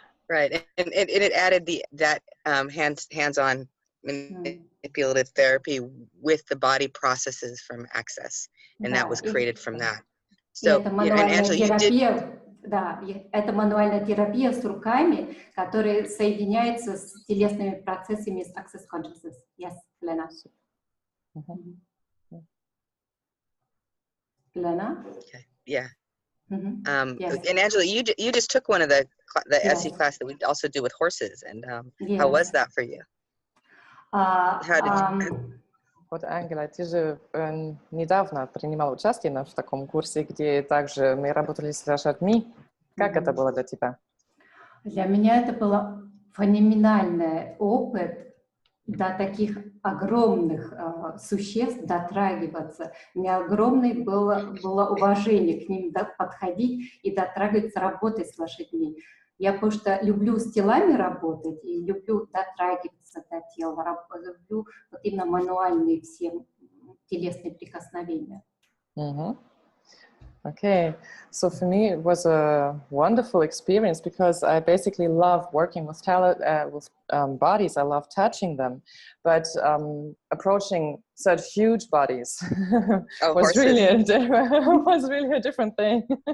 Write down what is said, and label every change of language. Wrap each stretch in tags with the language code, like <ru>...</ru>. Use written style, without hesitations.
<en>Right, and it added that hands-on manipulative therapy with the body processes from Access, and that was created from that. So, and Angela, you did.</en> <ru>Да, это мануальная терапия с руками, которая соединяется с телесными процессами с Access Consciousness.</ru> <en>Yes, Glenna. Glenna? Okay. Yeah. Yes. And Angela, you just took one of the SE class that we also do with horses, and how was that for you? How did you?</en> <ru>Вот, Ангела, ты же недавно принимала участие в таком курсе, где также мы работали с лошадьми. Как это было для тебя? Для меня это был феноменальный опыт до таких огромных существ дотрагиваться. У меня огромное было уважение к ним подходить и дотрагиваться, работать с лошадьми. Я просто люблю с телами работать и люблю дотрагиваться до тела, люблю вот именно мануальные все телесные прикосновения.</ru> <en>Okay, so for me it was a wonderful experience because I basically love working with bodies. I love touching them, but approaching such huge bodies was really a different thing.</en>